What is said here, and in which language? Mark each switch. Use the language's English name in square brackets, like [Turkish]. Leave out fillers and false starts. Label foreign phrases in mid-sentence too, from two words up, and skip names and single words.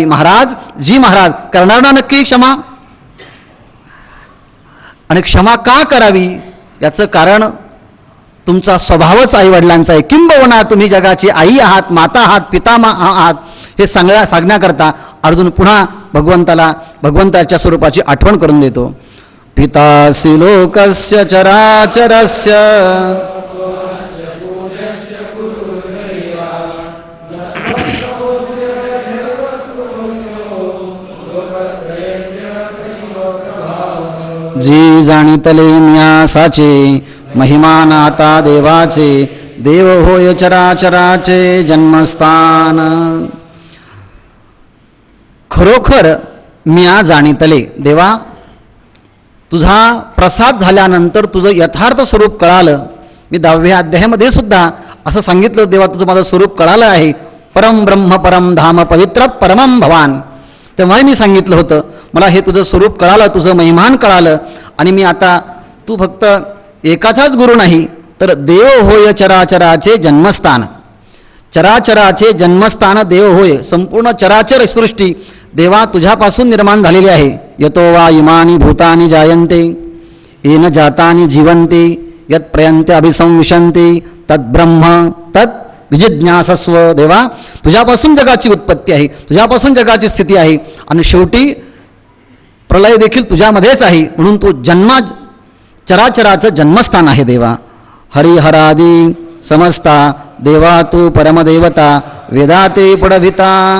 [Marathi] महाराज, जी महाराज, करणार ना नक्की क्षमा? आणि क्षमा का करावी याचं कारण तुमचा स्वभावच आईवडिलांचा आहे. किंबहुना तुम्ही जगाची आई आहात, माता आहात, पितामह आहात, हे सांगण्याकरता अर्जुन पुन्हा भगवंताच्या स्वरूपाची आठवण करून देतो. [Sanskrit] पितासी लोकस्य चराचरस्य, [Marathi] जी जाणितले म्यासाचे, महिमान आता देवाचे, देव होय चराचराचे जन्मस्थान. खरोखर म्या जाणितले देवा, तुझा प्रसाद झाल्यानंतर तुझं यथार्थ स्वरूप कळालं. मी 10व्या अध्यायामध्ये सुद्धा असं सांगितलं, देवा तुझं माझं स्वरूप कळालं आहे. [Sanskrit] परम ब्रह्म परम धाम पवित्र परमम भवान. [Marathi] तेव्हाही मी सांगितलं होतं, मला हे तुझं स्वरूप कळालं, तुझं महिमान कळालं, आणि मी आता तू फक्त एकाचाच गुरु नाही, तर देव होय चराचराचे जन्मस्थान. चराचराचे जन्मस्थान देव होय. संपूर्ण चराचर सृष्टी देवा तुझ्यापासून निर्माण झालेली आहे. [Sanskrit] यतो वा इमानी भूतानि जायन्ते, येन जातानि जीवन्ते, यत् प्रयन्ते अभिसंविशन्ते, तद्ब्रह्म तत् विजिज्ञासस्व. [Marathi] देवा, तुझ्यापासून जगाची उत्पत्ती आहे, तुझ्यापासून जगाची स्थिती आहे आणि शेवटी प्रलय देखील तुझ्यामध्येच आहे, म्हणून तू चराचराचं जन्मस्थान आहे देवा. हरिहरादी समजता देवा तू परमदेवता, वेदाते पडविता.